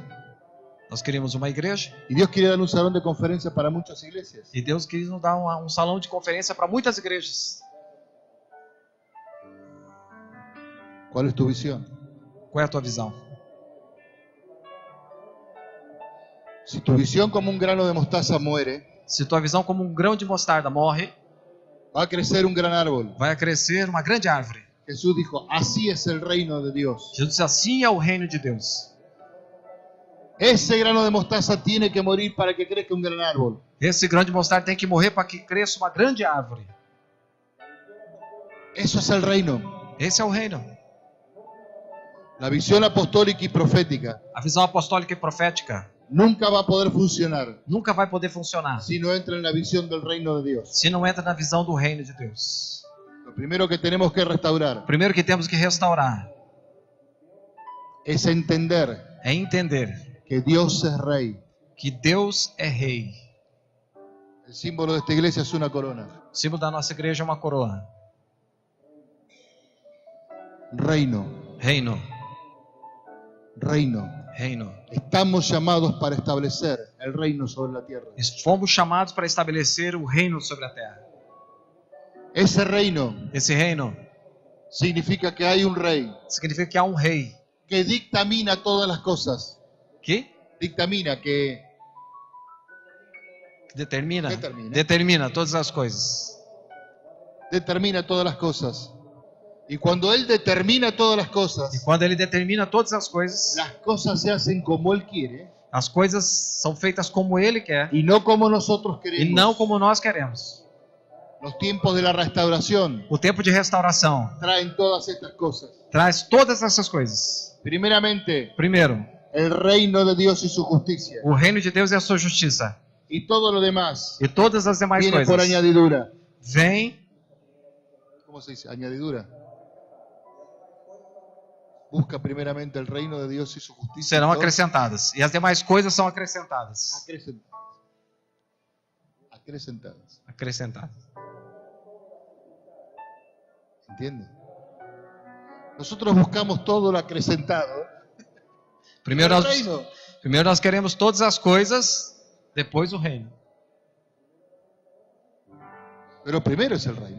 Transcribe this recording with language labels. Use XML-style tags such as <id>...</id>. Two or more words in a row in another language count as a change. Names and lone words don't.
<pt>Nós queríamos uma igreja</pt> <es>y Dios quería dar un salón de conferencias para muchas iglesias.</es> <pt>e Deus quis nos dar um salão de conferência para muitas igrejas.</pt> <es>¿Cuál es tu visión?</es> <pt>Qual é a tua visão?</pt> <es>Si tu visión como un grano de mostaza muere,</es> <pt>Se tua visão como um grão de mostarda morre,</pt> <es>va a crecer un gran árbol.</es> <pt>vai crescer uma grande árvore.</pt> <es>Jesús dijo, así es el reino de Dios.</es> <pt>Jesus disse, assim é o reino de Deus.</pt> <es>Ese grano de mostaza tiene que morir para que crezca un gran árbol.</es> <pt>Esse grão de mostarda tem que morrer para que cresça uma grande árvore.</pt> <es>Eso es el reino.</es> <pt>Esse é o reino.</pt> <es>La visión apostólica y profética</es> <pt>A visão apostólica e profética</pt> <es>nunca va a poder funcionar</es> <pt>nunca vai poder funcionar</pt> <es>si no entra en la visión del reino de Dios.</es> <pt>se não entra na visão do reino de Deus.</pt> <es>Lo primero que tenemos que restaurar</es> <pt>Primeiro que temos que restaurar</pt> <es>es entender</es> <pt>é entender</pt> <es>que Dios es rey.</es> <pt>que Deus é rei.</pt> <es>El símbolo de esta iglesia es una corona.</es> <pt>O símbolo da nossa igreja é uma coroa.</pt> <es>Reino,</es> <pt>Reino,</pt> <es>reino.</es> <pt>reino.</pt> <es>Estamos llamados para establecer el reino sobre la tierra.</es> <pt>Fomos chamados para estabelecer o reino sobre a terra.</pt> <es>Ese reino</es> <pt>Esse reino</pt> <es>significa que hay un rey</es> <pt>significa que há um rei</pt> <es>que dictamina todas las cosas.</es> <pt>que</pt> <es>Dictamina, que</es> <pt>determina Determina. todas as coisas.</pt> <es>determina todas las cosas. Y cuando Él determina todas las</es> <pt>E</pt> <es>cosas,</es> <pt>quando ele determina todas as coisas,</pt> <es>las cosas se hacen como Él quiere</es> <pt>as coisas são feitas como ele quer</pt> <es>y no como nosotros</es> <pt>e</pt> <es>queremos.</es> <pt>não como nós queremos.</pt> <es>Los tiempos de la restauración</es> <pt>O tempo de restauração</pt> <es>traen todas estas cosas.</es> <pt>traz todas essas coisas.</pt> <es>Primeramente,</es> <pt>Primeiro,</pt> <es>el reino de Dios y su justicia.</es> <pt>o reino de Deus e a sua justiça.</pt> <es>Y todo lo demás</es> <pt>E todas as demais</pt> <es>viene por</es> <pt>coisas</pt> <es>añadidura.</es> <pt>vêm,</pt> <es>¿Cómo se dice? Añadidura. Busca primeramente el reino de Dios y su justicia.</es> <pt>serão</pt> <es>y todo</es> <pt>acrescentadas. E as demais coisas são acrescentadas.</pt> <es>acrecentadas.</es> <pt>Acrescentadas.</pt> <es>¿Entiende? Nosotros buscamos todo lo acrecentado.</es> <pt>Primeiro</pt> <es>El</es> <pt>nós,</pt> <es>reino.</es> <pt>primeiro nós queremos todas as coisas, depois o reino.</pt> <es>Pero primero es el reino.</es>